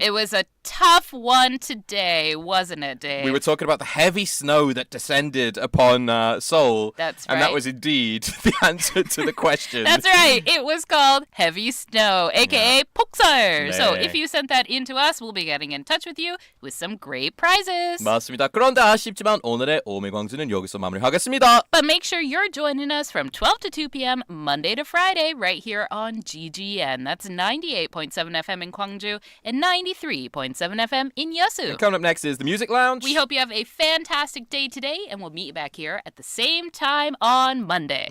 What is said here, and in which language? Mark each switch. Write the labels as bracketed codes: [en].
[en] It was a tough one today, wasn't it, Dave? We were talking about the heavy snow that descended upon Seoul. That's And that right. was indeed the answer to the question. That's right. It was called Heavy Snow, aka 폭설. So [ko] 네. [en] if you sent that in to us, we'll be getting in touch with you with some great prizes. [ko] 맞습니다. 그런데 아쉽지만 오늘의 오매광주는 여기서 마무리하겠습니다. [en] But make sure you're joining us from 12 to 2 p.m. Monday to Friday right here on Ggn. That's 98.7 FM in Gwangju and 93.7 FM in Yeosu. And coming up next is the Music Lounge. We hope you have a fantastic day today, and we'll meet you back here at the same time on Monday.